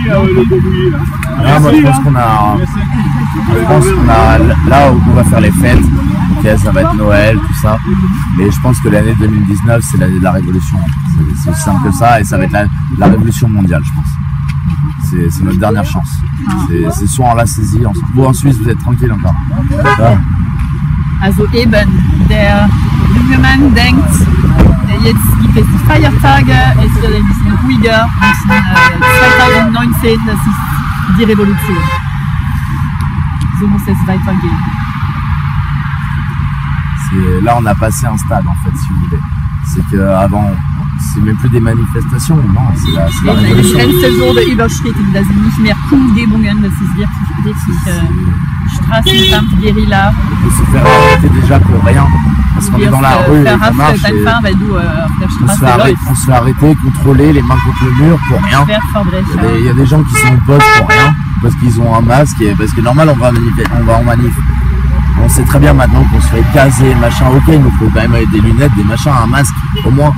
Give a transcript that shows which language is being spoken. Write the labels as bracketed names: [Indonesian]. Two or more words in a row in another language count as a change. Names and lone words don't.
[French] moi, je pense qu'on a là où on va faire les fêtes, ok, ça va être Noël, tout ça, mais je pense que l'année 2019 c'est l'année de la révolution, c'est aussi simple que ça, et ça va être la révolution mondiale, je pense. C'est notre dernière chance. C'est soit on l'a saisi, vous en Suisse vous êtes tranquille encore. [German] Also eben, der junge Mann denkt, jetzt gibt es die Feiertage, es wird ein bisschen ruhiger und 2019, das ist die Revolution. So muss es weitergehen. [French] Là on a passé un stade en fait, si vous voulez. C'est qu'avant, c'est même plus des manifestations, non, c'est la révolution. [German] Die Grenze wurde überschritten, das sind nicht mehr Kundgebungen, das ist wirklich Straßenkampf, Guerilla. [French] On peut se faire arrêter déjà pour rien, parce qu'on est dans la rue et qu'on marche on se fait arrêter, contrôler, les mains contre le mur pour rien. Il y a des gens qui sont au poste pour rien, parce qu'ils ont un masque, et parce que normal on va en manif. On sait très bien maintenant qu'on se fait gazer, machin, ok, il nous faut quand même des lunettes, des machins, un masque, au moins.